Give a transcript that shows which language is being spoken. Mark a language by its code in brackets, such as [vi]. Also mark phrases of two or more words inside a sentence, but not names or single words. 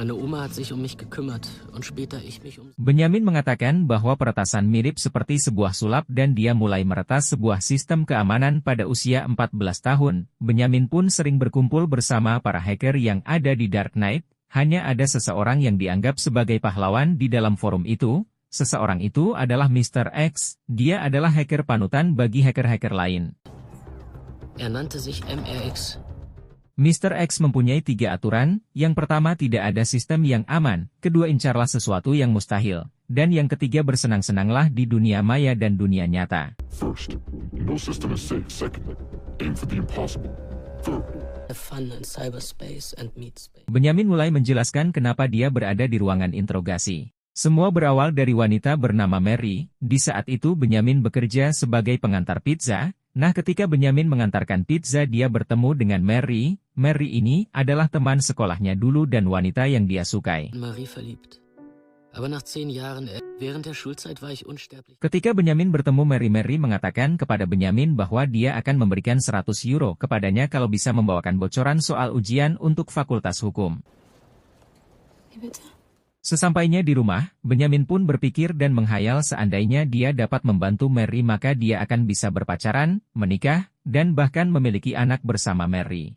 [id] Benyamin mengatakan bahwa peretasan mirip seperti sebuah sulap dan dia mulai meretas sebuah sistem keamanan pada usia 14 tahun. Benyamin pun sering berkumpul bersama para hacker yang ada di Dark Knight. Hanya ada seseorang yang dianggap sebagai pahlawan di dalam forum itu. Seseorang itu adalah Mr. X, dia adalah hacker panutan bagi hacker-hacker lain. [de] Nannte sich MRX. [id] Mr. X mempunyai 3 aturan, yang pertama tidak ada sistem yang aman, kedua incarlah sesuatu yang mustahil, dan yang ketiga bersenang-senanglah di dunia maya dan dunia nyata. [en] First, no system is safe. Second, aim for the impossible. Third, Fun in cyberspace and meat space. [id] Benyamin mulai menjelaskan kenapa dia berada di ruangan interogasi. Semua berawal dari wanita bernama Mary. Di saat itu Benyamin bekerja sebagai pengantar pizza. Nah, ketika Benyamin mengantarkan pizza dia bertemu dengan Mary. Mary ini adalah teman sekolahnya dulu dan wanita yang dia sukai. [de] Marie verliebt. Aber nach 10 Jahren, während der Schulzeit war ich unsterblich. [id] Ketika Benyamin bertemu Mary mengatakan kepada Benyamin bahwa dia akan memberikan 100 euro kepadanya kalau bisa membawakan bocoran soal ujian untuk Fakultas Hukum. Sesampainya di rumah, Benyamin pun berpikir dan menghayal seandainya dia dapat membantu Mary maka dia akan bisa berpacaran, menikah, dan bahkan memiliki anak bersama Mary.